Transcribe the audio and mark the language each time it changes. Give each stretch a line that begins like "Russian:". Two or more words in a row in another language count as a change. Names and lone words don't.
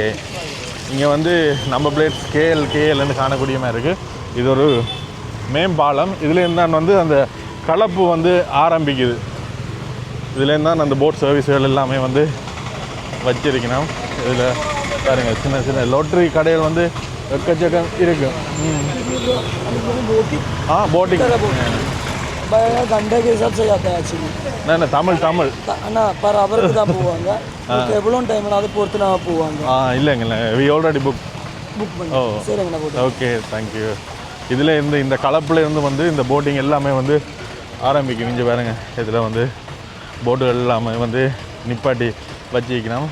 Tamil: இங்கே வந்து நம்ம பிளேட்ஸ் கேஎல்னு காணக்கூடிய மாதிரி இருக்குது. இது ஒரு மேம்பாலம். இதுலேருந்து தான் வந்து அந்த கலப்பு வந்து ஆரம்பிக்குது. இதுலேருந்து தான் அந்த போட் சர்வீஸ்கள் எல்லாமே வந்து வச்சிருக்கணும். இதில் பாருங்க, சின்ன சின்ன லோட்டரி கடைகள் வந்து எக்கச்சக்கம் இருக்கு.
Hindi: बोटिंग घंटे के हिसाब से जाता है एक्चुअली. नहीं தமிழ்
Tamil: அண்ணா
English: per hour
Tamil: தான் போவாங்க. எவ்வளோ டைம் அது பொறுத்து நான் போவாங்க. இல்லைங்கல்ல,
English: we already book
Tamil: பண்ணி. சரிங்கண்ணா,
English: okay, thank you.
Tamil: இதில் இந்த கலப்பில் இருந்து வந்து இந்த போட்டிங் எல்லாமே வந்து ஆரம்பிக்கும். இங்கே பாருங்க, இதில் வந்து போட்டுகள் எல்லாமே வந்து நிப்பாட்டி வச்சுக்கணும்.